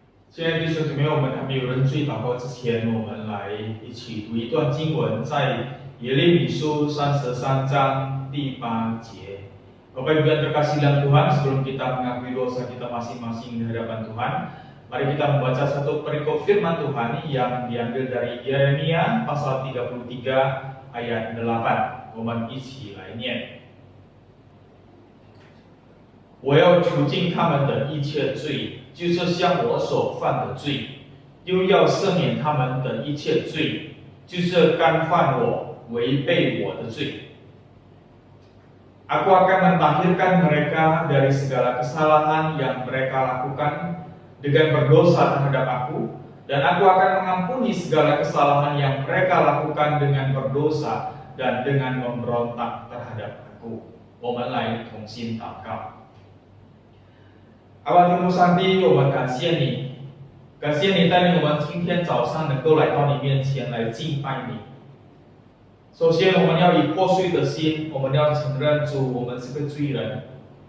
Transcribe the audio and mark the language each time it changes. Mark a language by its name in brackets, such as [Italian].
[Chinese] 亲爱的弟兄姊妹，我们还没有认罪祷告之前，我们来一起读一段经文，在耶利米书33章第8节。 [Indonesian] Bapak Ibu yang terkasih dalam Tuhan, sebelum kita mengakui dosa kita masing-masing di hadapan Tuhan, mari kita membaca satu perikop firman Tuhan yang diambil dari Yeremia pasal 33 ayat 8。 [Chinese] 我们一起来念。我要除尽他们的一切罪，就是像我所犯的罪，又要赦免他们的一切罪，就是干犯我、违背我的罪。 [Indonesian] Aku akan mentahirkan mereka dari segala kesalahan yang mereka lakukan dengan berdosa terhadap aku, dan aku akan mengampuni segala kesalahan yang mereka lakukan dengan berdosa dan dengan memberontak terhadap aku. [Chinese] 我们来同心祷告。阿爸天父上帝，我们感谢你，感谢你带领我们今天早上能够来到你面前来敬拜你。首先，我们要以破碎的心，我们要承认主，我们是个罪人。